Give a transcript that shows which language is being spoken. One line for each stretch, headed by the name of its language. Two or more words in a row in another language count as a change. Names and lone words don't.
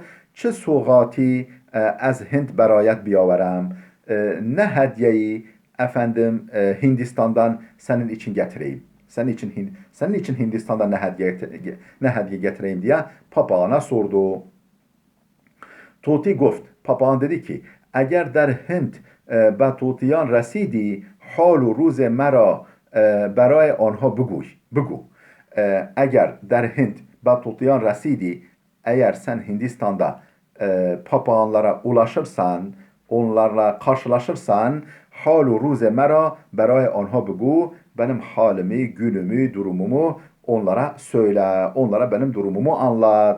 Persian: چه سوغاتی از هند برایت بیاورم.
Turkish: Ne hediyeyi Hindistan'dan senin için getireyim. Senin için Hindistan'dan ne hediye getireyim diye papağana sordu.
Persian: Tuti گفت.
Turkish: Papağan dedi ki
Persian: اگر در هند به طوطیان رسیدی حال و روز مرا برای آنها بگو. Eğer در هند به طوطیان رسیدی,
Turkish: eğer sen Hindistan'da papağanlara ulaşırsan, onlarla karşılaşırsan,
Persian: حال و روز مرا برای آنها بگو,
Turkish: benim halimi, günümü, durumumu onlara söyle, onlara benim durumumu anlat.